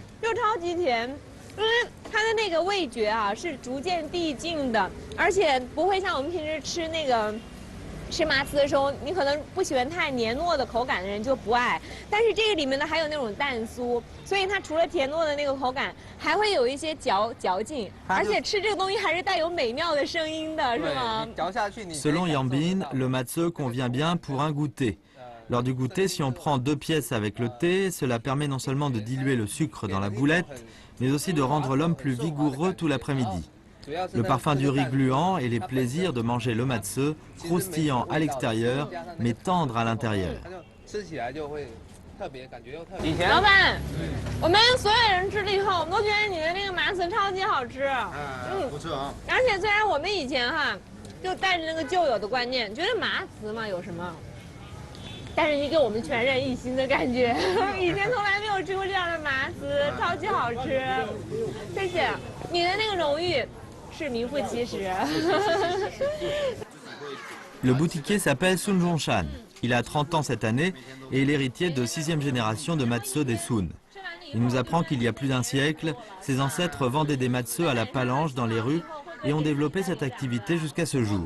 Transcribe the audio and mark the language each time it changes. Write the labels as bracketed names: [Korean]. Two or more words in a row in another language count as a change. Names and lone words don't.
[Chinese] 又超级甜，因为它的那个味觉啊是逐渐递进的，而且不会像我们平时吃那个。吃麻糍的时候，你可能不喜欢太黏糯的口感的人就不爱，但是这个里面呢还有那种蛋酥，所以它除了甜糯的那个口感，还会有一些嚼劲，而且吃这个东西还是带有美妙的声音的，是吗？嚼下去你。 [French] Selon Yambin, le matzeux convient bien pour un goûter. Lors du goûter, si on prend 2 pièces avec le thé, cela permet non seulement de diluer le sucre dans la boulette, mais aussi de rendre l'homme plus vigoureux tout l'après-midi. Le parfum du riz gluant et les plaisirs de manger le matzeux, croustillant à l'extérieur, mais tendre à l'intérieur. [Chinese] 老板，我们所有人吃了以后，我们都觉得你的那个麻糍超级好吃。不错啊。而且虽然我们以前就带着那个旧有的观念，觉得麻糍嘛有什么，但是你给我们全人一新的感觉，以前从来没有吃过这样的麻糍，超级好吃。谢谢你的那个荣誉。 [French] Le boutiquier s'appelle Sun Zhongshan. Il a 30 ans cette année et est l'héritier de 6e génération de matzeux des Sun. Il nous apprend qu'il y a plus d'un siècle, ses ancêtres vendaient des matzeux à la palanche dans les rues et ont développé cette activité jusqu'à ce jour.